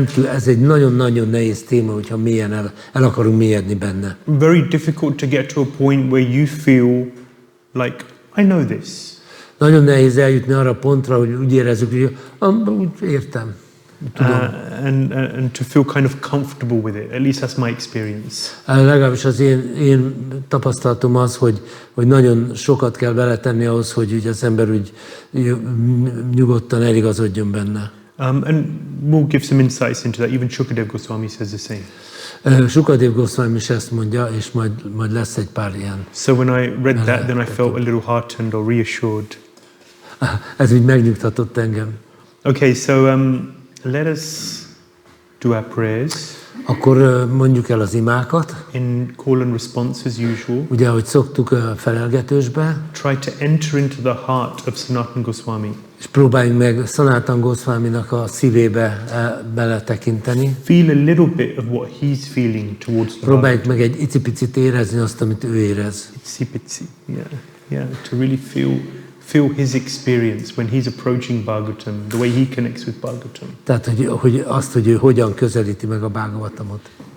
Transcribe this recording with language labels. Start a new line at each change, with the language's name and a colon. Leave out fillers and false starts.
Hungarian: Ez egy nagyon-nagyon nehéz téma, hogyha mélyen el akarunk mélyedni benne.
English: Very difficult to get to a point where you feel like, I know this.
Hungarian: Nagyon nehéz eljutni arra a pontra, hogy úgy érezzük, hogy úgy értem.
English: And to feel kind of comfortable with it. At least that's my experience.
Hungarian: Legalábbis az én tapasztalatom az, hogy nagyon sokat kell beletenni ahhoz, hogy ugye az ember úgy nyugodtan eligazodjon benne.
English: And we'll give some insights into that. Even Shukadev Goswami says the same.
Hungarian: Shukadev Goswami is ezt mondja, és majd lesz egy pár ilyen.
English: So when I read that, then I felt a little heartened or reassured.
Hungarian: Ez úgy megnyugtatott engem.
English: Okay, so let us do our prayers.
Hungarian: Akkor mondjuk el az imákat.
English: In call and response as usual.
Hungarian: Ugye, ahogy szoktuk felelgetősbe.
English: Try to enter into the heart of Sanatana Goswami.
Hungarian: És próbáljunk meg Sanatana Goswaminak a szívébe beletekinteni.
English: Feel a little bit of what he's feeling towards the
Hungarian: Próbáljuk meg egy icipicit érezni azt, amit ő érez.
English: Icipici, yeah, to really feel his experience when he's approaching Bhagavatam, the way he connects with Bhagavatam.
Hungarian: Tehát, hogy ő hogyan közelíti meg a Bhagavatamot.